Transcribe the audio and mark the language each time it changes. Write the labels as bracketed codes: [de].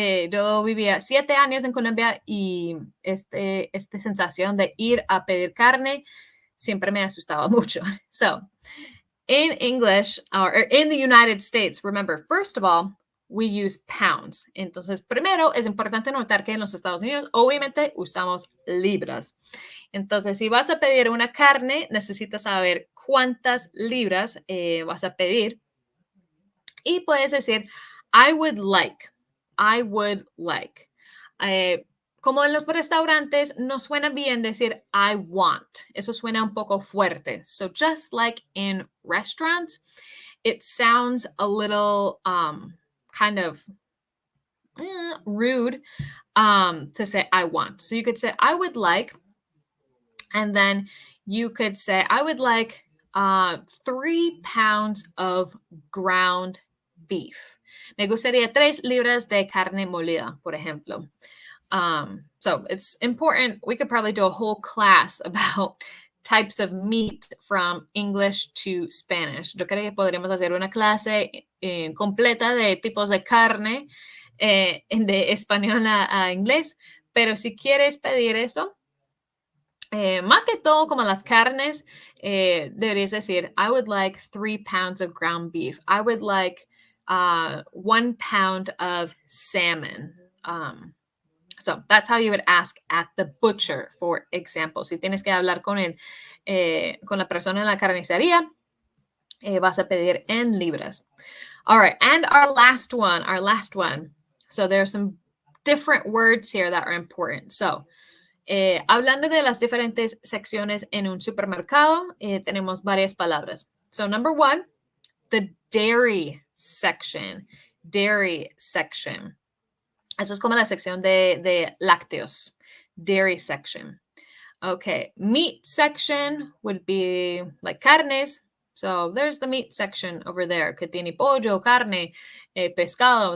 [es] Yo vivía 7 años en Colombia y esta sensación de ir a pedir carne siempre me asustaba mucho. [en] So, in English, or in the United States, remember, first of all, we use pounds. [es] Entonces, primero es importante notar que en los Estados Unidos, obviamente, usamos libras. Entonces, si vas a pedir una carne, necesitas saber cuántas libras vas a pedir. Y puedes decir, [en] I would like, I would like. [es] Eh, como en los restaurantes, no suena bien decir [en] I want. [es] Eso suena un poco fuerte. [en] So just like in restaurants, it sounds a little kind of rude to say I want. So you could say I would like, and then you could say I would like 3 pounds of ground beef. [es] Me gustaría 3 libras de carne molida, por ejemplo. [en] So it's important. We could probably do a whole class about types of meat from English to Spanish. [es] Yo creo que podríamos hacer una clase completa de tipos de carne de español a inglés, pero si quieres pedir eso, más que todo como las carnes, deberías decir, [en] I would like 3 pounds of ground beef. I would like 1 pound of salmon. So that's how you would ask at the butcher, for example. [es] Si tienes que hablar con la persona en la carnicería, vas a pedir en libras. [en] All right, and our last one. So there's some different words here that are important. [es] So, hablando de las diferentes secciones en un supermercado, tenemos varias palabras. [en] So, number 1, the dairy section. Dairy section. [es] Eso es como la sección de lácteos. [en] Dairy section. Okay, meat section would be like carnes. So there's the meat section over there. [es] Que tiene pollo, carne, pescado.